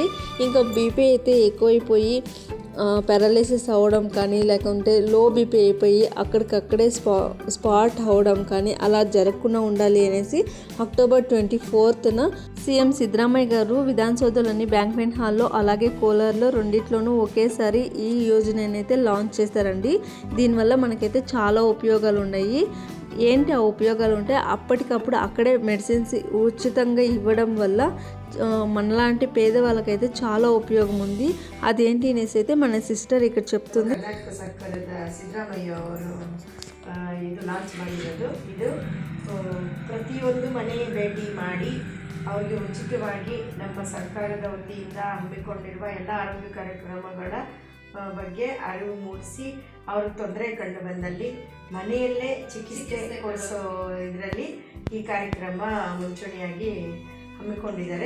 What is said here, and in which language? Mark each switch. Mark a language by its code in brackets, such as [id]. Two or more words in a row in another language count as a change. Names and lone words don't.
[te] ఇంకా బీపీ అయితే ఎక్కువైపోయి పారాలిసిస్ అవ్వడం కానీ, లేకుంటే లో బీపీ అయిపోయి అక్కడికక్కడే స్పాట్ అవ్వడం కానీ అలా జరగకుండా ఉండాలి అనేసి అక్టోబర్ 24న సీఎం సిద్ధరామయ్య గారు విధానసౌధలోని బ్యాంక్వెట్ హాల్లో, అలాగే కోలార్లో రెండిట్లోనూ ఒకేసారి ఈ యోజనని అయితే లాంచ్ చేశారండి. దీనివల్ల మనకైతే చాలా ఉపయోగాలు ఉన్నాయి. ఏంటి ఆ ఉపయోగాలు ఉంటే అప్పటికప్పుడు అక్కడే మెడిసిన్స్ ఉచితంగా ఇవ్వడం వల్ల మనలాంటి పేదవాళ్ళకైతే చాలా ఉపయోగం ఉంది. ಅದೇಂಟಿ అనేసి అయితే మన ಸಿಸ್ಟರ್ ఇక్కడ చెప్తుంది. [kn] ಕರ್ನಾಟಕ ಸರ್ಕಾರದ ಸಿದ್ದರಾಮಯ್ಯ ಅವರು ಇದು ಲಾಂಚ್ ಮಾಡಿರೋದು. ಇದು ಪ್ರತಿಯೊಂದು ಮನೆ ಭೇಟಿ ಮಾಡಿ ಅವರಿಗೆ ಉಚಿತವಾಗಿ ನಮ್ಮ ಸರ್ಕಾರದ ವತಿಯಿಂದ ಹಮ್ಮಿಕೊಂಡಿರುವ ಎಲ್ಲ ಆರೋಗ್ಯ ಕಾರ್ಯಕ್ರಮಗಳ ಬಗ್ಗೆ ಅರಿವು ಮೂಡಿಸಿ ಅವ್ರಿಗೆ ತೊಂದರೆ ಕಂಡು ಬಂದಲ್ಲಿ ಮನೆಯಲ್ಲೇ ಚಿಕಿತ್ಸೆ ಕೊಡಿಸೋ ಇದರಲ್ಲಿ ಈ ಕಾರ್ಯಕ್ರಮ ಮುಂಚೂಣಿಯಾಗಿ ಹಮ್ಮಿಕೊಂಡಿದ್ದಾರೆ.